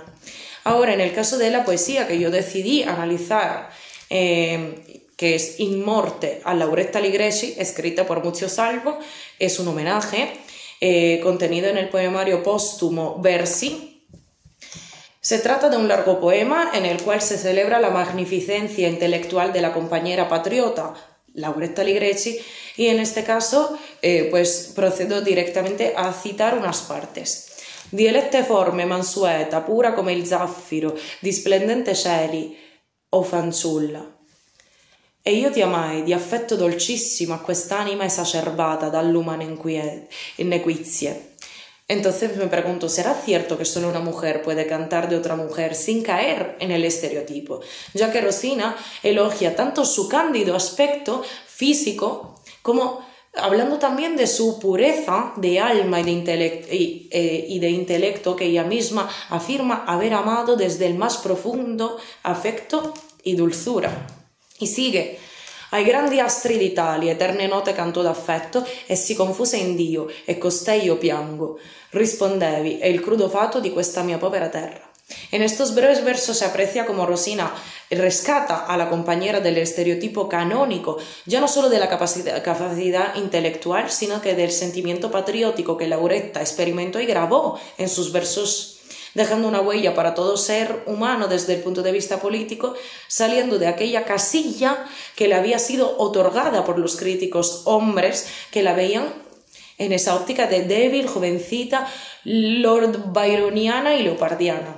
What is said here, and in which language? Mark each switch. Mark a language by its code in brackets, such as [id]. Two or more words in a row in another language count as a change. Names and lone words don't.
[es] Ahora, en el caso de la poesía que yo decidí analizar, que es In Morte a Lauretta Ligreci, escrita por Muzio Salvo, es un homenaje contenido en el poemario póstumo Versi. Se trata de un largo poema en el cual se celebra la magnificencia intelectual de la compañera patriota Lauretta Ligreci, y en este caso pues procedo directamente a citar unas partes. [it] Dieletta forme, mansueta, pura come il zaffiro, di splendente cieli, o fanciulla. E io ti amai di affetto dolcissimo a quest'anima esacerbata dall'umane inequizie. [es] Entonces me pregunto, ¿será cierto que solo una mujer puede cantar de otra mujer sin caer en el estereotipo? Ya que Rosina elogia tanto su cándido aspecto físico como hablando también de su pureza de alma y de intelecto que ella misma afirma haber amado desde [it] il más profondo affetto [es] e dulzura. E sigue: [it] ai grandi astri d'Italia, eterne note cantò d'affetto, e si confuse in Dio, e costei io piango. Rispondevi, è il crudo fato di questa mia povera terra. [es] En estos breves versos se aprecia como Rosina rescata a la compañera del estereotipo canónico, ya no solo de la capacidad intelectual, sino que del sentimiento patriótico que Lauretta experimentó y grabó en sus versos, dejando una huella para todo ser humano desde el punto de vista político, saliendo de aquella casilla que le había sido otorgada por los críticos hombres que la veían en esa óptica de débil, jovencita, lord byroniana y leopardiana.